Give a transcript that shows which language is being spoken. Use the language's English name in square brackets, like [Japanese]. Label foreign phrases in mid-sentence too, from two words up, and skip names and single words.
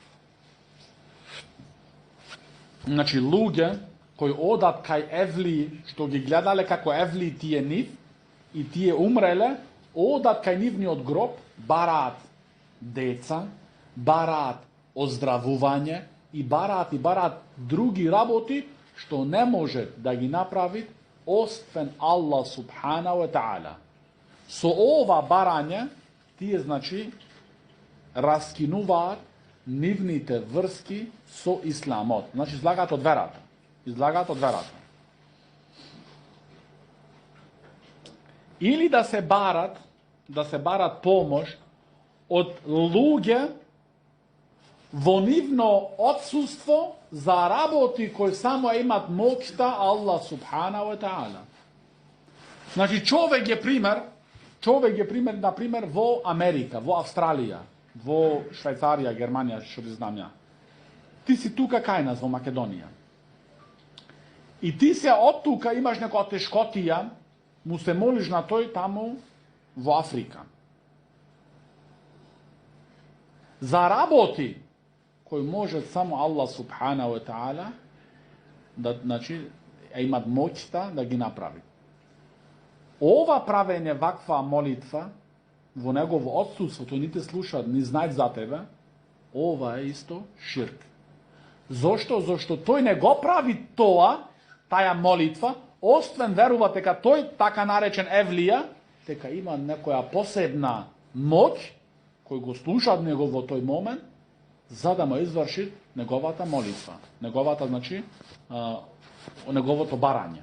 [Macedonian] Значи луѓе кои одат кај евлии, што ги гледале како евлии тие нив и тие умреле, одат кај нивниот гроб, бараат деца, бараат оздравување и бараат други работи што не може да ги направи освен [Arabic] الله سبحانه وتعالى. [Macedonian] Со ова барање тие значи раскинуваат нивните врски со исламот. Значи излагаат од верата. Или да се барат помош од луѓе во нивно отсуство за работи кои само имат моќта [Arabic] الله سبحانه وتعالى. [Macedonian] Значи човек е пример, например, во Америка, во Австралија, во Швајцарија, Германија, што би знам ја. Ти си тука кај нас во Македонија. И ти се од тука имаш некоја тешкотија, му се молиш на тој таму во Африка. За работи кои може само [Arabic] الله سبحانه وتعالى [Macedonian] да, значи, имат моќта да ги направи. Ова правење ваква молитва во негово отсутство, тој ни те слуша, ни знаат за тебе, ова е исто ширк. Зошто? Зошто тој не го прави тоа, таја молитва, освен верува дека тој така наречен евлија, дека има некоја посебна моќ кој го слуша од него во тој момент, за да му изврши неговата молитва, неговата, значи, неговото барање.